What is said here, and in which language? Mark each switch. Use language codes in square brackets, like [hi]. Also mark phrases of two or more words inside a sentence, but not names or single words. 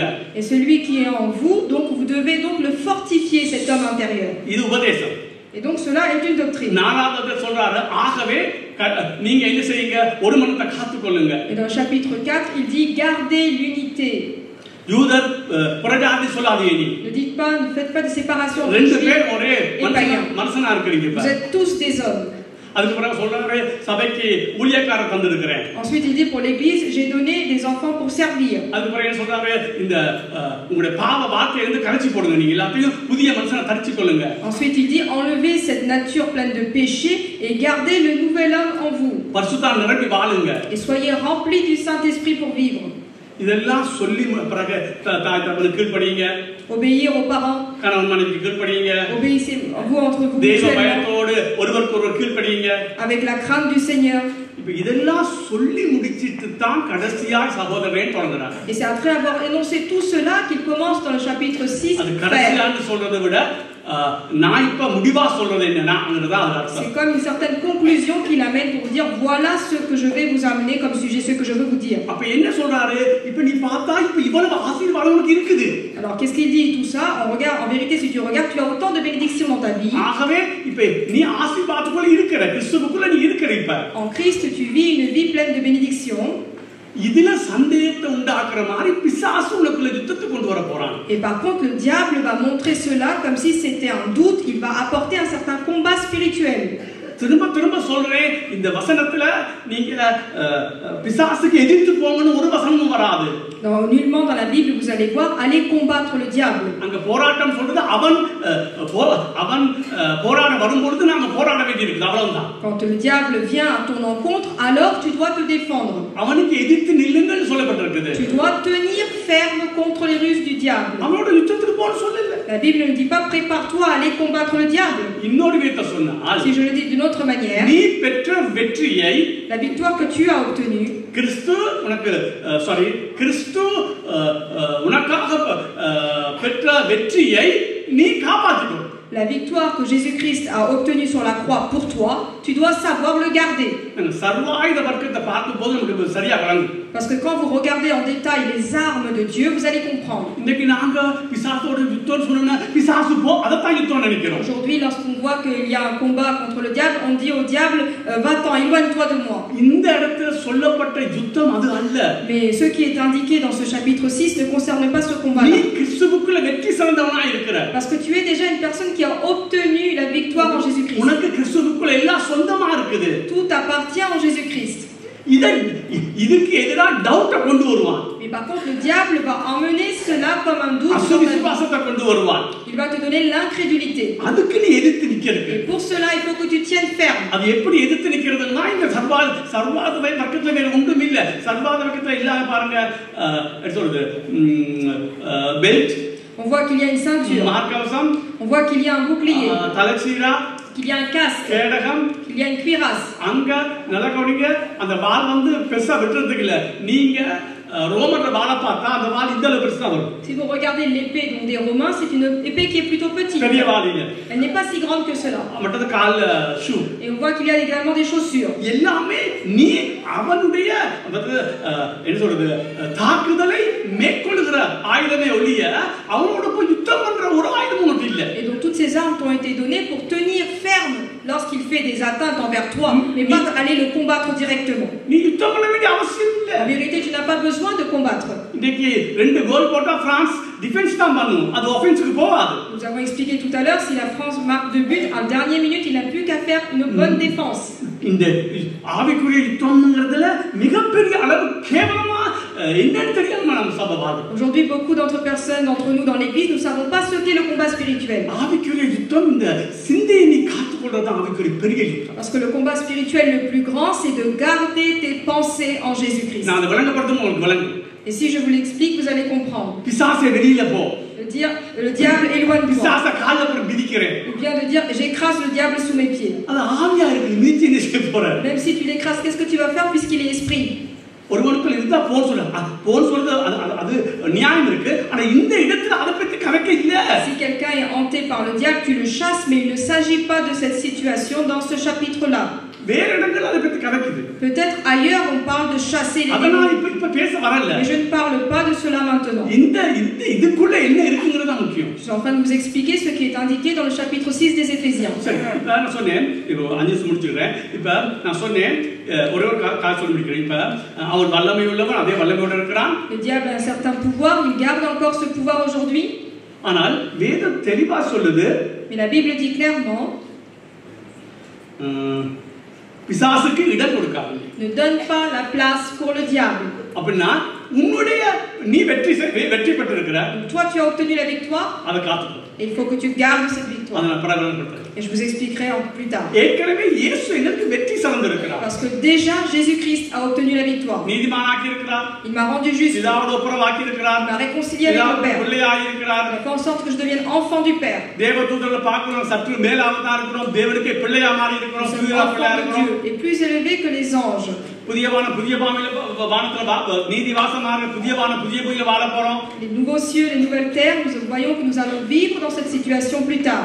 [fr] Et celui qui est en vous, donc vous devez donc le fortifier, cet homme intérieur. [ta] இது உபதேசம். [fr] Et donc cela est une doctrine. [ta] நாலாவது சொல்றாரு ஆகவே நீங்க என்ன செய்யுங்க ஒரு மனத்தை காத்துக்கொள்ளுங்க. [fr] Et dans le chapitre 4, il dit gardez l'unité. [ta] யூதர் புறஜாதி சொல்லாதீங்க. நீ [fr] Ne dites pas, ne faites pas de séparation entre [ta] ரெண்டு [fr] juifs [ta] பேர் ஒரே [fr] et païens. [ta] மனுஷனா இருக்கீங்க. [fr] Vous êtes tous des hommes. [ta] அதுக்கு பிறகு சொல்றாரு சபைக்கு ஊழியக்காரர் தந்திருக்கிறேன். [fr] Ensuite il dit pour l'église j'ai donné des enfants pour servir. [ta] அதுக்கு பிறகு சொல்றாரு இந்த உங்களுடைய பாவ வார்த்தையை வந்து கரைச்சி போடுங்க, நீங்க எல்லாத்தையும் புதிய மனுஷனை தரிச்சு கொள்ளுங்க. [fr] Ensuite il dit enlevez cette nature pleine de péché et gardez le nouvel homme en vous. [ta] பரிசுத்தம் நிரப்பி வாழுங்க. [fr] Et soyez remplis du Saint-Esprit pour vivre. [ta] இதெல்லாம் சொல்லி பிறகு தாய் தகப்பனுக்கு கீழ்ப்படியுங்க. [fr] Obéir aux parents. [ta] கணவன் மனைவிக்கு கீழ்ப்படியுங்க. [fr] Obéissez vous entre vous [ta] தேவ [fr] mutuellement. [ta] பயத்தோடு ஒருவருக்கொருவர் கீழ்ப்படியுங்க. [fr] Avec la crainte du Seigneur. [ta] இப்போ இதெல்லாம் சொல்லி முடிச்சிட்டு தான் கடைசியாய் சகோதரரே தொடங்குறாங்க. [fr] Et c'est après avoir énoncé tout cela qu'il commence dans le chapitre 6. [ta] அது கடைசியான்னு சொல்றதை விட நான் இப்ப முடிவா சொல்றது என்னன்னா அது அர்த்தம். [fr] C'est comme une certaine conclusion qu'il amène pour vous dire voilà ce que je vais vous amener comme sujet, ce que je veux vous dire. [ta] அப்ப என்ன சொல்றாரு? இப்ப நீ பார்த்தா இப்ப இவ்வளவு ஆசீர்வாதம் உனக்கு இருக்குது. [fr] Alors qu'est-ce qu'il dit tout ça? On regarde, en vérité si tu regardes, tu as autant de bénédictions dans ta vie. [ta] ஆகவே இப்ப நீ ஆசீர்வாதத்துக்குள்ள இருக்கிற, கிறிஸ்துவுக்குள்ள நீ இருக்கிற. இப்ப [fr] en Christ tu vis une vie pleine de bénédictions. [ta] இதுல சந்தேகத்தை உண்டாக்குற மாதிரி பிசாசு உனக்குள்ள யுத்தத்தை கொண்டு வர போறான். [fr] Et par contre, le diable va montrer cela comme si c'était un doute. Il va apporter un certain combat spirituel. [ta] திரும்ப திரும்ப சொல்றேன், இந்த வசனத்துல நீங்க பிசாசுக்கு எதிர்த்து போங்கன்னு ஒரு வசனமும் வராது. [fr] Nullement dans la Bible vous allez voir allez combattre le diable. [ta] அங்க போராட்டம் சொல்றது அவன் போராட வரும்போது நாம போராட வேண்டியிருக்கு, அவ்வளவுதான். [fr] Quand le diable vient à ton encontre, alors tu dois te défendre. [ta] அவனுக்கு எதிர்த்து நில்லுங்கன்னு சொல்லப்பட்டிருக்குது. [fr] Tu dois tenir ferme contre les ruses du diable. [ta] அவனோட யுத்தத்துக்கு போன்னு சொல்லல. [fr] La Bible ne dit pas prépare-toi à aller combattre le diable. [ta] இன்னொரு விதத்தை சொன்னால், [fr] Si je le dis d'une autre manière, [ta] நீ பெற்ற வெற்றியை, [fr] la victoire que tu as obtenue, [ta] கிறிஸ்து உனக்காக பெற்ற வெற்றியை நீ காப்பாற்றிக்கோ. [fr] la victoire que Jésus-Christ a obtenue sur la croix pour toi, tu dois savoir le garder. [ta] சர்வாயுத வர்க்கத்தை பார்க்கும்போது நமக்கு சரியா விளங்கும். [fr] Parce que quand vous regardez en détail les armes de Dieu, vous allez comprendre. [ta] இன்னைக்கு நாங்க பிசாசோட யுத்தம் சொன்னா பிசாசு போ, அதத்தான் யுத்தம் நினைக்கிறோம். [fr] Aujourd'hui, lorsqu'on voit qu'il y a un combat contre le diable, on dit au diable va-t'en, éloigne-toi de moi. [ta] இந்த இடத்துல சொல்லப்பட்ட யுத்தம் அது அல்ல. [fr] Mais ce qui est indiqué dans ce chapitre 6 ne concerne pas ce combat. [ta] நீ கிறிஸ்துவுக்குள்ள வெற்றி சிறந்தவனா இருக்கிற. [fr] Parce que tu es déjà une personne qui a obtenu la victoire en Jésus-Christ. [ta] உனக்கு கிறிஸ்துவுக்குள்ள எல்லாம் சொந்தமா இருக்குது. [fr] Tout appartient en Jésus-Christ. [ta] இதுக்கு எதிராக டவுட்டை கொண்டு வருவான். [fr] Mais par contre, le diable va emmener cela comme un doute. [ta] அசுவிசுவாசத்தை கொண்டு வருவான். [fr] Il va te donner l'incrédulité. [ta] அதுக்கு நீ எதிர்த்து நிக்கிறது. [fr] Et pour cela, il faut que tu tiennes ferme. [ta] அது எப்படி எதிர்த்து நிக்கிறதுன்னா, இந்த சர்வாத வர்க்கத்துல வேற ஒன்றும் இல்ல. சர்வாத வர்க்கத்துல இல்லாம பாருங்க, என்ன சொல்றது, பெல்ட், [fr] on voit qu'il y a une ceinture, [ta] மார்க்கவசம், [fr] on voit qu'il y a un bouclier, [ta] தலைச்சீரா, [fr] qu'il y a un casque, [ta] கேடகம், [fr] qu'il y a une cuirasse. [ta] அங்க நல்லா கவனிங்க, அந்த வாள் வந்து பெருசா வெட்டுறதுக்கு இல்ல. நீங்க ரோமன்ல வாளை பார்த்தா அந்த வாள் இந்த அளவு பெருசா வரும். [fr] Si vous regardez l'épée des Romains, c'est une épée qui est plutôt petite. [ta] பெரிய வாள் இல்ல. [fr] Elle n'est pas si grande que cela. [ta] மற்றது கால் ஷூ. [fr] Et on voit qu'il y a également des chaussures. [ta] எல்லாமே நீ அவனுடைய என்ன சொல்றது, தாக்குதலை மேற்கொள்ளுகிற ஆயுதமே ஒழிய அவனோட போய் யுத்தம் பண்ற ஒரு ஆயுதமும் ஒன்று இல்ல. [fr] Et donc toutes ces armes t'ont été données pour tenir ferme lorsqu'il fait des atteintes envers toi, mais pas aller le combattre directement. [ta] நீ யுத்தம் பண்ண வேண்டிய அவசியம் இல்ல. [fr] En vérité, tu n'as pas besoin de combattre. [ta] இன்னைக்கு 2 கோல் போட்டா பிரான்ஸ் டிஃபென்ஸ் தான் பண்ணும், அது ஆஃபென்ஸ்க்கு போகாது. [fr] Nous avons expliqué tout à l'heure, si la France marque 2 buts, en dernière minute, il n'a plus qu'à faire une bonne défense. [ta] இந்த ஆவிக்குரிய யுத்தம்ங்கிறதுல மிகப்பெரிய அளவு கேவலமா என்னன்னு தெரியாம நம்ம சபைவாது. [fr] Aujourd'hui, beaucoup personnes d'entre nous dans l'église, nous ne savons pas ce qu'est le combat spirituel. [ta] ஆவிக்குரிய யுத்தம் இந்த சிந்தையை நீ காத்துக்கொள்றது ஆவிக்குரிய பெரிய யுத்தம். [fr] Parce que le combat spirituel le plus grand, c'est de garder tes pensées en Jésus-Christ. [ta] நான் அதை விளங்கப்படுத்தும் உங்களுக்கு விளங்கும். [fr] Et si je vous l'explique, vous allez comprendre. [ta] பிசாசே வெளியில போ. [fr] Le diable éloigne-toi. [ta] பிசாசை கால்ல போட்டு மிதிக்கிறேன். [fr] Ou bien de dire j'écrase le diable sous mes pieds. [ta] அது ஆவியா இருக்கு, மிதிச்சு என்ன செய்ய போற? [fr] Même si tu l'écrases, qu'est-ce que tu vas faire puisqu'il est esprit? [ta] ஒருவனுக்குள்ள இருந்தா போன் சொல்றது அது நியாயம் இருக்கு. ஆனா இந்த இடத்துல அதை பத்தி கணக்கே இல்ல. [fr] Si quelqu'un est hanté par le diable, tu le chasses, mais il ne s'agit pas de cette situation dans ce chapitre-là. [ta] வேற இடங்கள் அதை பத்தி கணக்குது. [fr] Peut-être ailleurs on parle de chasser les [ta] அதனால [fr] démons. [ta] இப்ப பேச வரல. [fr] Mais je ne parle pas de cela maintenant. [ta] இதுக்குள்ள என்ன இருக்குங்கிறது தான் முக்கியம். [fr] Je suis en train de vous expliquer ce qui est indiqué dans le chapitre 6 des Éphésiens. [ta] சரி, இப்ப நான் சொன்னேன், இப்போ 5 நிமிஷம் முடிச்சிடுறேன். இப்ப நான் சொன்னேன், ஒரே ஒரு கால் சொல்லி முடிக்கிறேன். இப்ப அவன் வல்லமை உள்ளவன், அதே வல்லமையோட இருக்கிறான். [fr] Le diable a un certain pouvoir, il garde encore ce pouvoir aujourd'hui. [ta] ஆனால் வேதம் தெளிவா சொல்லுது, [fr] Mais la Bible dit clairement, [ta] பிசாசுக்கு இடம் கொடுக்காது. [fr] ne donne pas la place pour le diable. [ta] அப்படின்னா உன்னுடைய நீ வெற்றி பெற்றிருக்கிற, [fr] Toi tu as obtenu la victoire. [ta] அதை காத்துக்கோ. [fr] Et il faut que tu gardes cette victoire. [ta] அதை நான் பிரகடனப்படுத்துறேன். [fr] Et je vous expliquerai plus tard. [ta] ஏற்கனவே இயேசு எனக்கு வெற்றி சிறந்திருக்கிறார். [fr] Parce que déjà Jésus-Christ a obtenu la victoire. [ta] நீதிமானாக்கி இருக்கிறார். [fr] Il m'a rendu juste. [ta] பிதாவோடு ஒப்புரவாக்கி இருக்கிறார். [fr] Il m'a réconcilié avec le Père. [ta] பிள்ளையாகி இருக்கிறார். [fr] Il a fait en sorte que je devienne enfant du Père. [ta] தேவதூதர்களை பார்க்கிறோம், சற்று மேலாக இருக்கிறோம், தேவனுக்கு பிள்ளையா மாறி இருக்கிறோம், [fr] Enfant de Dieu et plus élevé que les anges. [ta] புதிய வானத்துல நீதி வாசமாக புதிய பூமியில வாழ போறோம். [fr] Les nouveaux cieux, les nouvelles terres, nous voyons que nous allons vivre dans cette situation plus tard.